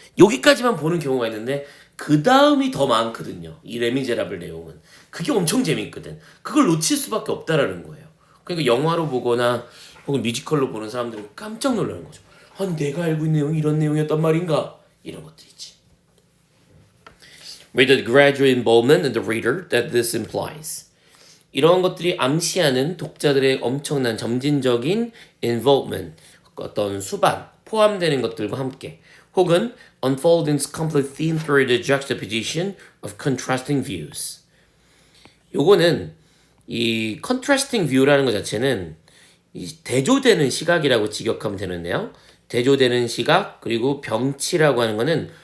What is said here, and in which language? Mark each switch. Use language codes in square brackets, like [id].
[ko] 여기까지만 보는 경우가 있는데 그 다음이 더 많거든요. 이 레미제라블 내용은. 그게 엄청 재밌거든. 그걸 놓칠 수밖에 없다라는 거예요. 그러니까 영화로 보거나 혹은 뮤지컬로 보는 사람들은 깜짝 놀라는 거죠. 아니 내가 알고 있는 내용이 이런 내용이었단 말인가? 이런 것들이지. [en] With the gradual involvement in the reader that this implies. [ko] 이런 것들이 암시하는 독자들의 엄청난 점진적인 involvement, 어떤 수반, 포함되는 것들과 함께 혹은 [en] unfolding complete theme through the juxtaposition of contrasting views. [ko] 요거는 이 contrasting view라는 것 자체는 이 대조되는 시각이라고 직역하면 되는데요. 대조되는 시각 그리고 병치라고 하는 거는